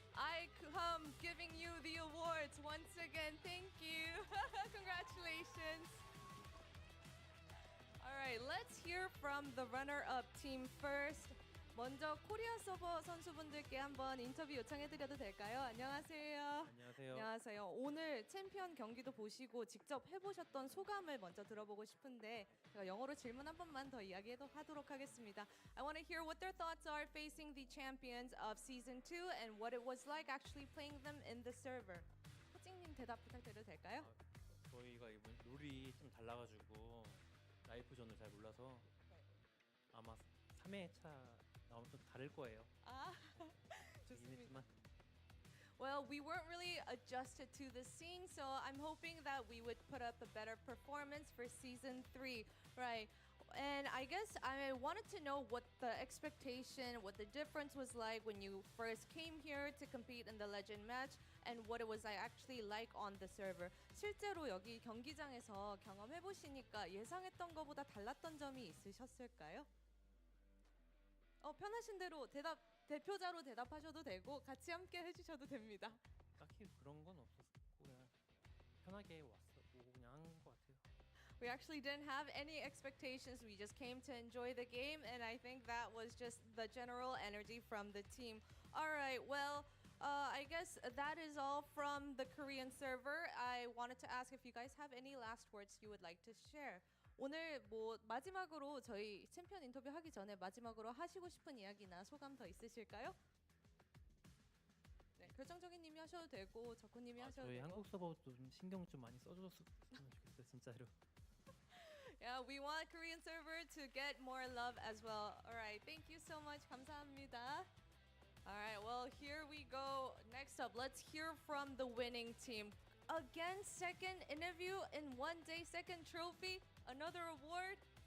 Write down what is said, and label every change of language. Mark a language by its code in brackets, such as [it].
[en] I come giving you the awards once again. Thank you. Congratulations. Alright, let's hear from the runner-up team first. [ko] 먼저 코리아 서버 선수분들께 한번 인터뷰 요청해드려도 될까요? 안녕하세요. 안녕하세요. 안녕하세요. 오늘 챔피언 경기도 보시고 직접 해보셨던 소감을 먼저 들어보고 싶은데 제가 영어로 질문 한 번만 더 이야기하도록 하겠습니다. [en] I want to hear what their thoughts are facing the champions of Season 2 and what it was like actually playing them in the server. [ko] 호칭님 대답 부탁드려도 될까요? 저희가 이번 룰이 좀 달라가지고 라이프존을 잘 몰라서 아마 3회차 나오면 좀 다를 거예요. 좋습니다. [en] Well, we weren't really adjusted to the scene, so I'm hoping that we would put up a better performance for Season 3, right? And I guess I wanted to know what the expectation, what the difference was like when you first came here to compete in the Legend match and what it was actually like on the server. [ko] 실제로 여기 경기장에서 경험해보시니까 예상했던 것보다 달랐던 점이 있으셨을까요? 편하신 대로 대표자로 대답하셔도 되고 같이 함께 해주셔도 됩니다. 딱히 그런 건 없었고 그냥 편하게 오고 그냥 한 것 같아요. [en] We actually didn't have any expectations. We just came to enjoy the game, and I think that was just the general energy from the team. All right, well, I guess that is all from the Korean server. I wanted to ask if you guys have any last words you would like to share. [ko] 오늘 마지막으로 저희 챔피언 인터뷰 하기 전에 마지막으로 하시고 싶은 이야기나 소감 더 있으실까요? 네, 결정적인 님이 하셔도 되고 적군님이 하셔도 저희 한국 서버도 좀 신경 좀 많이 써줬으면 좋겠어요, 진짜로. [en] Yeah, we want Korean server to get more love as well. All right, thank you so much. [ko] 감사합니다. [en] All right, well, here we go. Next up, let's hear from the winning team. Again, second interview in one day, second trophy. Another award?